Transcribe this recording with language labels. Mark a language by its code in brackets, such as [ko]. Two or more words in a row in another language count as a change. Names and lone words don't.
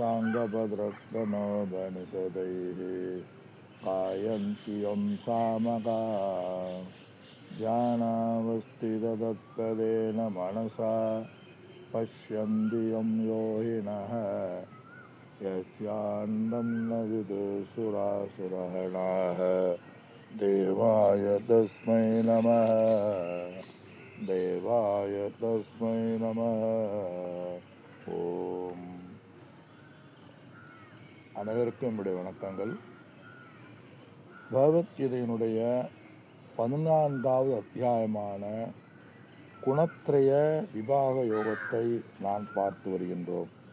[sa] साङ्गभद्रक्रमोपनिषदैः गायन्ति यं सामगा ध्यानावस्थिततत्पदेन मनसा पश्यन्ति यं योगिनः यस्यान्तं न विदुषुरासुरगणाः देवाय तस्मै नमः देवाय तस्मै नमः. [ta] ஓம். அனைவருக்கும் என்னுடைய வணக்கங்கள். பகவத்கீதையினுடைய 14வது அத்தியாயமான குணத்ரய விபாக யோகத்தை நான் பார்த்து வருகின்றோம்.